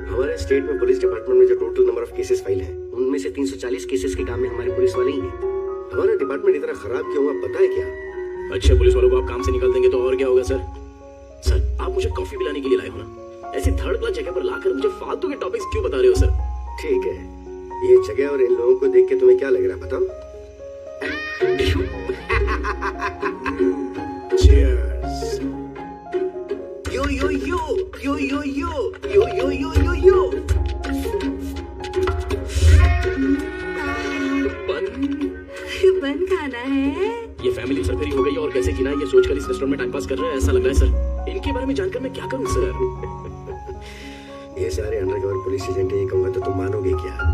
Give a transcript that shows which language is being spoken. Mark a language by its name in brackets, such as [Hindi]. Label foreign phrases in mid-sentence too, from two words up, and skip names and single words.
[Hindi] हमारे स्टेट में पुलिस डिपार्टमेंट में जो [English] total number of cases [Hindi] फाइल हैं, उनमें से 340 केसेस के काम में हमारी पुलिस वाले ही हैं। हमारा डिपार्टमेंट इतना खराब क्यों हुआ पता है क्या? अच्छे पुलिस वालों को आप काम से निकाल देंगे तो और क्या होगा सर? सर आप मुझे कॉफी पिलाने के लिए लाए हो ना? ऐसी [English] third class [Hindi] जगह पर लाकर मुझे फालतू के टॉपिक्स क्यों बता रहे हो सर? ठीक है, ये जगह और इन लोगों को देख के तुम्हें क्या लग रहा है बताओ? Cheers. यो यो यो यो यो यो यो यो यो यो यो। बन खाना है। ये फैमिली सरगरी हो गई और कैसे जीना है ये सोचकर इस रेस्टोरेंट में टाइम पास कर रहे हैं ऐसा लग रहा है सर। इनके बारे में जानकर मैं क्या करूं सर? ये सारे [English] undercover police agent [Hindi] ये कहूंगा तो तुम मानोगे क्या?